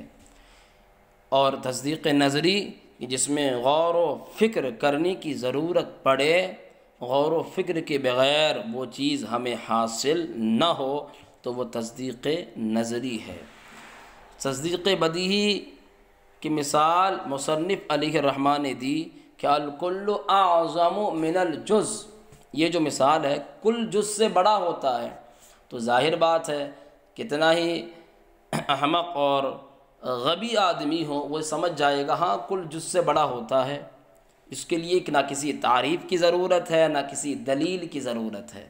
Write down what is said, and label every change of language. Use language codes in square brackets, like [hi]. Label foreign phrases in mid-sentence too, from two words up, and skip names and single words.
[ur] اور تصدیق نظری جس میں غور و فکر کرنے کی ضرورت پڑے، غور و فکر کے بغیر وہ چیز ہمیں حاصل نہ ہو، تو وہ تصدیق نظری ہے۔ تصدیق بدیہی کی مثال مصنف علیہ الرحمٰن نے دی کہ [ar] الکل اعظم من الجز، [ur] یہ جو مثال ہے کل جز سے بڑا ہوتا ہے، تو ظاہر بات ہے کتنا ہی احمق اور غبی آدمی ہو وہ سمجھ جائے گا ہاں کل جز سے بڑا ہوتا ہے، اس کے لیے نہ کسی تعریف کی ضرورت ہے نہ کسی دلیل کی ضرورت ہے۔